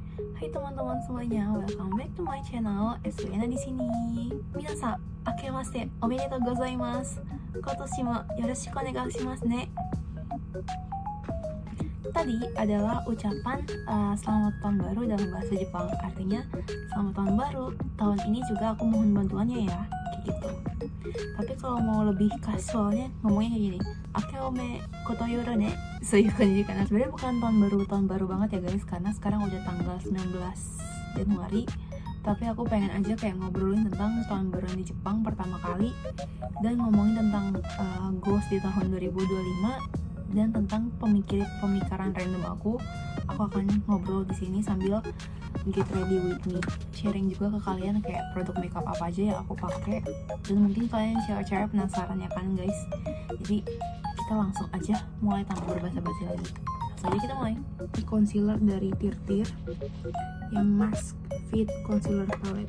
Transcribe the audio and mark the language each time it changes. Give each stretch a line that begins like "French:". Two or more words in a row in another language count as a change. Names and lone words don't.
Indonesian: Hai teman-teman semuanya,
English: welcome back to my channel.
Indonesian: SWN di sini.
Japanese: 皆さん、明けましておめでとうございます. 今年もよろしくお願いしますね.
Indonesian: Tadi adalah ucapan selamat tahun baru dalam bahasa Jepang. Artinya selamat tahun baru. Tahun ini juga aku mohon bantuannya ya, kayak gitu. Tapi kalau mau lebih casualnya ngomongnya kayak gini,
Japanese: あけおめことよろね.
Indonesian: Kanji karena sebenarnya bukan tahun baru banget ya guys, karena sekarang udah tanggal 19 Januari. Tapi aku pengen aja kayak ngobrolin tentang tahun baru di Jepang pertama kali, dan ngomongin tentang goals di tahun 2025, dan tentang pemikiran random aku akan ngobrol di sini sambil
English: get ready with me,
Indonesian: sharing juga ke kalian kayak produk makeup apa aja yang aku pakai, dan mungkin kalian cewek-cewek penasaran ya kan guys. Jadi kita langsung aja mulai tanpa berbasa-basi lagi. Langsung aja kita mulai. Ini concealer dari Tirtir yang Mask Fit Concealer Palette.